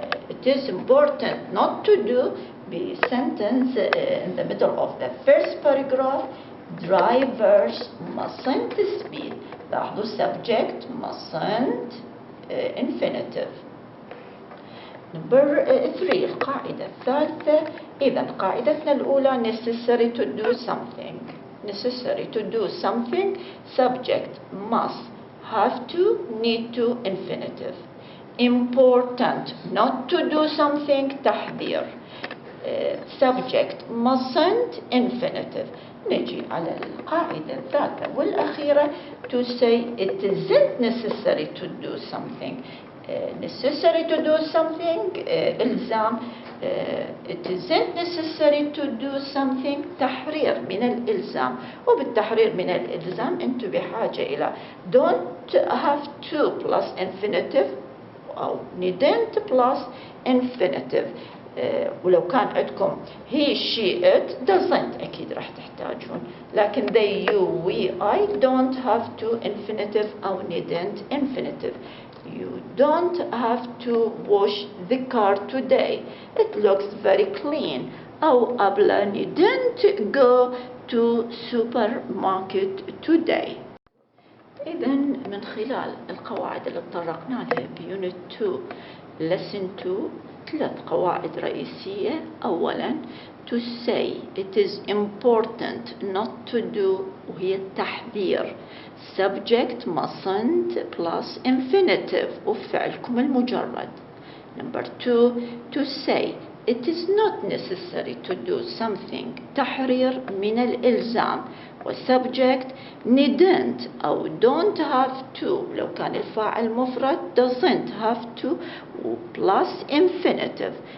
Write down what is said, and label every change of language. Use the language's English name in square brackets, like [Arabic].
[English] It is important not to do the sentence in the middle of the first paragraph. Drivers mustn't speed. [Arabic] لاحظوا [English] subject mustn't infinitive. Number 3 [Arabic] القاعدة الثالثة. إذا قاعدتنا الأولى [English] necessary to do something. Necessary to do something subject must have to need to infinitive. Important not to do something تحذير. Subject mustn't infinitive. [Arabic] نجي على القاعدة الثالثة والأخيرة [English] to say it isn't necessary to do something. Necessary to do something إلزام. It isn't necessary to do something [Arabic] تحرير من الإلزام. وبالتحرير من الإلزام أنتم بحاجة إلى [English] don't have to plus infinitive أو needn't plus infinitive. [Arabic] ولو كان عندكم [English] he she it doesn't [Arabic] أكيد راح تحتاجون. لكن [English] they you we I don't have to infinitive أو needn't infinitive. You don't have to wash the car today. It looks very clean. [Arabic] أو أبلة [English] needn't go to supermarket today. [Arabic] إذن من خلال القواعد اللي تطرقنا لها بيونت 2 [English] lesson 2 3 [Arabic] قواعد رئيسية. [English] أولا to say it is important not to do [Arabic] وهي التحذير. [English] subject mustn't plus infinitive [Arabic] وفعلكم المجرد. [English] number 2 to say it is not necessary to do something [Arabic] تحرير من الإلزام والسبجكت [English] needn't أو don't have to [Arabic] لو كان الفاعل مفرد [English] doesn't have to plus infinitive.